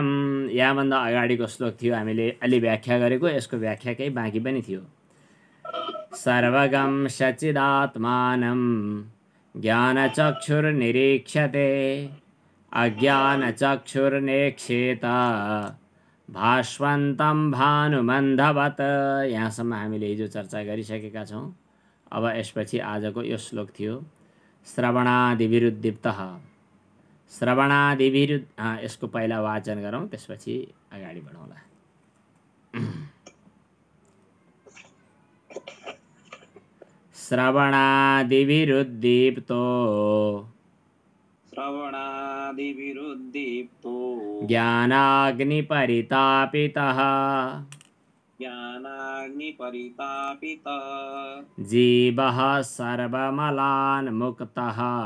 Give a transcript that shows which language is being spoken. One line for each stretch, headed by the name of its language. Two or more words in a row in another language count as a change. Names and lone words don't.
Nepali: यहाँभन्दा अगाडिको श्लोक थियो, हामीले अलि व्याख्या गरेको, यसको व्याख्या केही बाँकी पनि थियो।
Sanskrit: सर्वगं सच्चिदात्मानं ज्ञानचक्षुर्निरीक्ष्यते अज्ञानचक्षुर्नेक्षेत भास्वन्तं भानुमन्धवत्।
Nepali: यहाँसम्म हामीले हिजो चर्चा गरिसकेका छौँ। अब यसपछि आजको यो श्लोक थियो श्रवणादिभिरुद्दीप्तः। यसको पहिला वाचन गरौँ, त्यसपछि अगाडि बढौँला।
Sanskrit: श्रवणादिभिरुद्दीप्तो ज्ञानाग्निपरितापितः जीवः सर्वमलान्मुक्तः